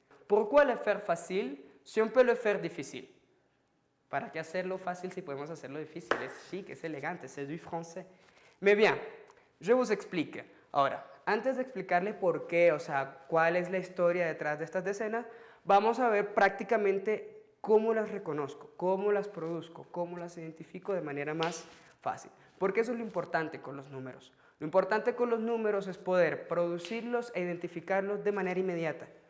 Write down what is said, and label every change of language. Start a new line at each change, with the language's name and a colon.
French: Pourquoi le faire facile si on peut le faire difficile?
Spanish: ¿Para qué hacerlo fácil si podemos hacerlo difícil? Es chic, es elegante,
French: c'est du français. Mais bien, je vous explique.
Spanish: Ahora, antes de explicarles por qué, o sea, cuál es la historia detrás de estas decenas, vamos a ver prácticamente cómo las reconozco, cómo las produzco, cómo las identifico de manera más fácil. Porque eso es lo importante con los números. Lo importante con los números es poder producirlos e identificarlos de manera inmediata.